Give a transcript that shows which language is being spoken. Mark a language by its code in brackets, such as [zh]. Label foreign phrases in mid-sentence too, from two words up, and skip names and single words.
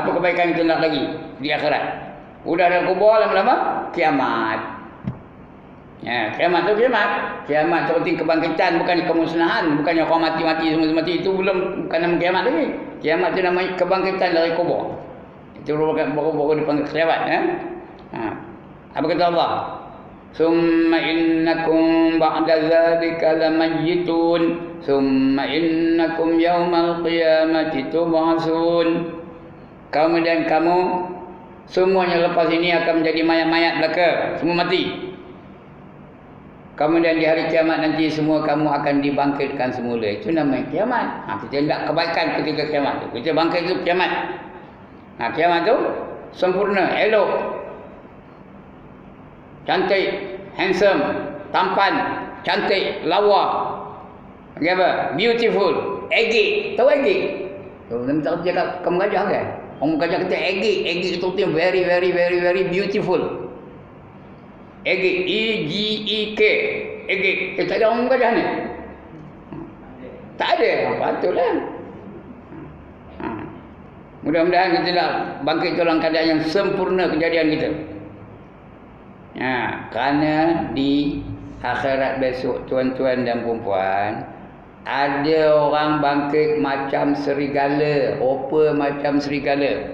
[ms] Apa kebaikan kita nak lagi di akhirat? Udah dalam kubur lama-lama kiamat. Kiamat tu kiamat. Kiamat tu penting kebangkitan, bukannya kemusnahan, bukannya orang mati-mati semua mati. Itu belum bukan nama kiamat lagi. Kiamat tu nama kebangkitan dari kubur. Itu baru dipanggil kiamat. Apa kata Allah? [ar] ثم إنكم بعد ذلك لميتون. ثم إنكم يوم القيامة تبعثون. [ms] Kemudian kamu semuanya lepas ini akan menjadi mayat-mayat belaka. Semua mati. Kemudian di hari kiamat nanti semua kamu akan dibangkitkan semula. Itu namanya kiamat. Kita hendak kebaikan ketika kiamat tu. Kita bangkit itu kiamat. Kiamat tu sempurna, elok, cantik, handsome, tampan, cantik, lawa. Apa? Beautiful, egg. Tahu egg? Tahu tak cakap kamu gajah kan? Orang gajah kata egg. Egg itu [en] very very very very beautiful. [ms] Egg, E-G-E-K. Egg. Tak ada orang gajah ni? Tak ada. Patutlah. Mudah-mudahan kita nak bangkit dalam keadaan yang sempurna kejadian kita. Kerana di akhirat besok tuan-tuan dan puan-puan, ada orang bangkit macam serigala, rupa macam serigala.